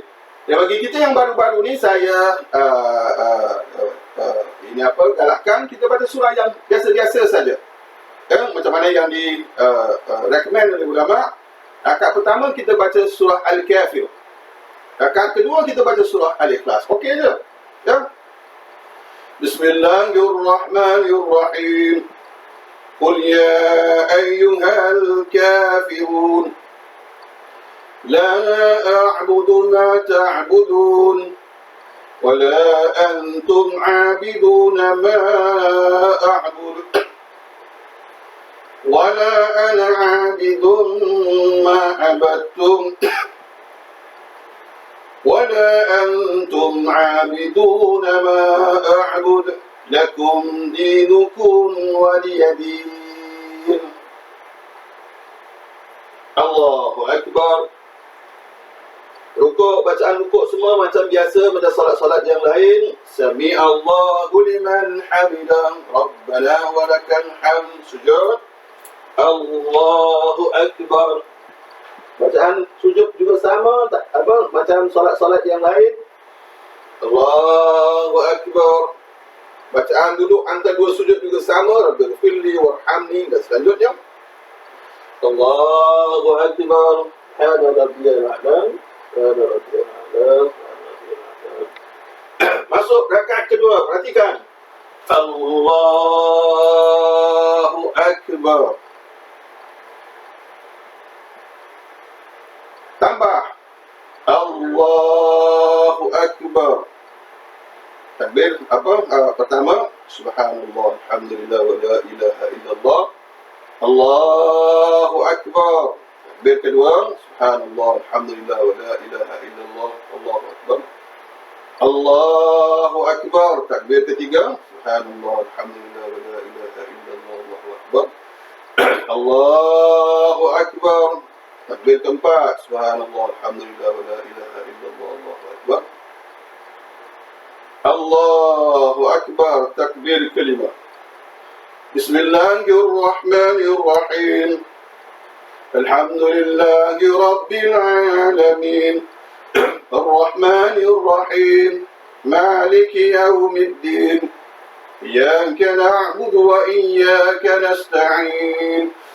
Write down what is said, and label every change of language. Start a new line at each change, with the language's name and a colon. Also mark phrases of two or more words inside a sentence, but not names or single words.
Malay: Dan bagi kita yang baru-baru ni, saya galakkan kita baca surah yang biasa-biasa saja. Macam mana yang recommend oleh ulama. Rakaat pertama kita baca surah Al-Kafir. Rakaat kedua kita baca surah Al-Ikhlas. Okey je. Ya.
Arabic: Bismillahirrahmanirrahim. قل يا أيها الكافرون لا أعبد ما تعبدون ولا أنتم عابدون ما أعبد ولا أنا عابد ما عبدتم ولا أنتم عابدون ما أعبد لكم دينكم ولي دين. الله أكبر.
Malay: Rukuk, bacaan rukuk semua macam biasa, macam solat-solat yang lain.
Arabic: سمع الله لمن حمده ربنا ولك الحمد. Sujud. الله أكبر.
Malay: Bacaan sujud juga sama, macam solat-solat yang lain.
Arabic: الله أكبر أكبر.
Malay: Bacaan duduk antara dua sujud juga sama,
Arabic: رب اغفر لي وارحمني,
Malay: dan selanjutnya
Arabic: الله أكبر هذا ربي الأعلى هذا ربي الأعلى هذا ربي الأعلى, hada rabbiyal a'la.
Malay: Masuk rakaat kedua, perhatikan.
Arabic: الله أكبر. Tambah الله أكبر.
Malay: Takbir pertama,
Arabic: سبحان الله الحمد لله ولا إله إلا الله الله أكبر.
Malay: Takbir kedua,
Arabic: سبحان الله الحمد لله ولا إله إلا الله الله أكبر. الله أكبر.
Malay: Takbir ketiga,
Arabic: سبحان الله الحمد لله ولا إله إلا الله الله أكبر. الله أكبر.
Malay: Takbir keempat,
Arabic: سبحان الله الحمد لله ولا إله إلا الله الله أكبر. الله أكبر.
Malay: Takbir kelima,
Arabic: Bismillahirrahmanirrahim. الحمد لله رب العالمين. الرحمن الرحيم مالك يوم الدين. إياك نعبد وإياك نستعين.